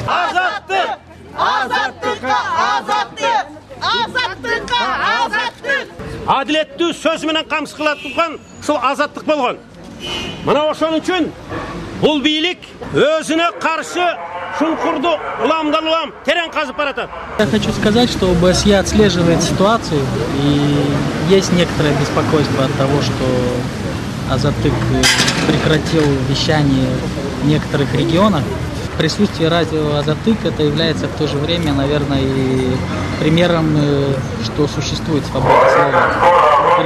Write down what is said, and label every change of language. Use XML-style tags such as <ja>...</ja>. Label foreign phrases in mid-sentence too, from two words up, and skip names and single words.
<ky>Азаттык! Азаттыкка азаттык! Азаттыкка азаттык! Адилеттүү сөз менен камсыз кылып турган ушул азаттык болгон. Мына ошон үчүн бул бийлик өзүнө каршы шункурду улам терең казып баратат.</ky> <ru>Я хочу сказать, что ОБСЕ отслеживает ситуацию, и есть некоторое беспокойство от того, что Азаттык прекратил вещание в некоторых регионах. Присутствие радио Азаттык это является в то же время, наверное, и примером, что существует свобода слова.</ru>